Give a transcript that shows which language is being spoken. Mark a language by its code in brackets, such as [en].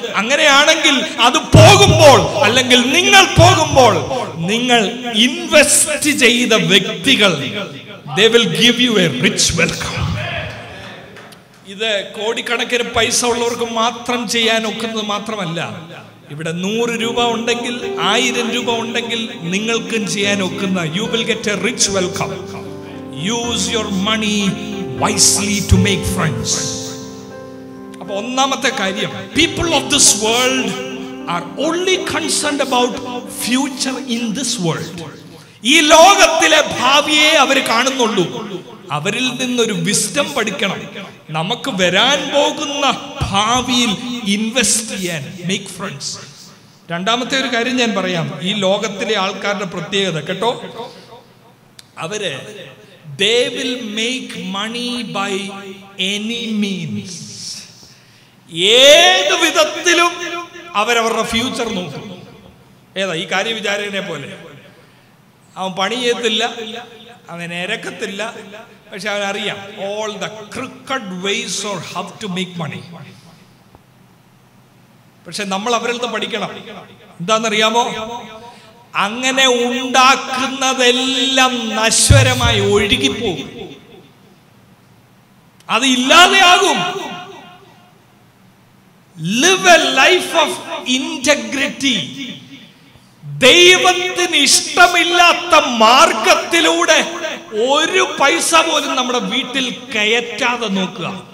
[ml] അങ്ങനെയാണെങ്കിൽ അത് പോകുമ്പോൾ, അല്ലെങ്കിൽ നിങ്ങൾ പോകുമ്പോൾ, നിങ്ങൾ ഇൻവെസ്റ്റ് ചെയ്ത വ്യക്തികൾ [en] they will give you a rich welcome. [ml] ഇത് കോടിക്കണക്കിന് പൈസ ഉള്ളവർക്ക് മാത്രം ചെയ്യാൻ ഒക്കുന്നത് മാത്രമല്ല. ഇവിടെ 100 രൂപ ഉണ്ടെങ്കിൽ 1000 രൂപ ഉണ്ടെങ്കിൽ നിങ്ങൾക്കും ചെയ്യാൻ ഒക്കുന്ന. [en] You will get a rich welcome. Use your money wisely to make friends. [ml] അപ്പോൾ ഒന്നാമത്തെ കാര്യം, [en] people of this world are only concerned about future in this world. [ml] ഈ ലോകത്തിലെ ഭാവിയെ അവർ കാണുന്നുള്ളൂ. അവരിൽ നിന്നൊരു വിസ്ഡം പഠിക്കണം. നമുക്ക് വരാൻ പോകുന്ന ഭാവിയിൽ ഇൻവെസ്റ്റ് ചെയ്യാൻ, മേക്ക് ഫ്രണ്ട്സ്. രണ്ടാമത്തെ ഒരു കാര്യം ഞാൻ പറയാം. ഈ ലോകത്തിലെ ആൾക്കാരുടെ പ്രത്യേകത കേട്ടോ, അവര് [en] they will make money by any means. [ml] ഏത് വിധത്തിലും അവരവരുടെ ഫ്യൂച്ചർ നോക്കും. ഏതാ ഈ കാര്യവിചാരകനെ പോലെ. അവൻ പണി ചെയ്യത്തില്ല, അവൻ ഇരക്കത്തില്ല, പക്ഷെ അവൻ അറിയാം [en] all the crooked ways or how to make money. [ml] പക്ഷെ നമ്മൾ അവരിൽ നിന്ന് പഠിക്കണം. എന്താണെന്നറിയാമോ? അങ്ങനെ ഉണ്ടാക്കുന്നതെല്ലാം നശ്വരമായി ഒഴുകിപ്പോകും, അത് ഇല്ലാതെയാകും. [en] Live a life of integrity. [ml] ദൈവത്തിന് ഇഷ്ടമില്ലാത്ത മാർഗത്തിലൂടെ ഒരു പൈസ പോലും നമ്മുടെ വീട്ടിൽ കയറ്റാതെ നോക്കുക.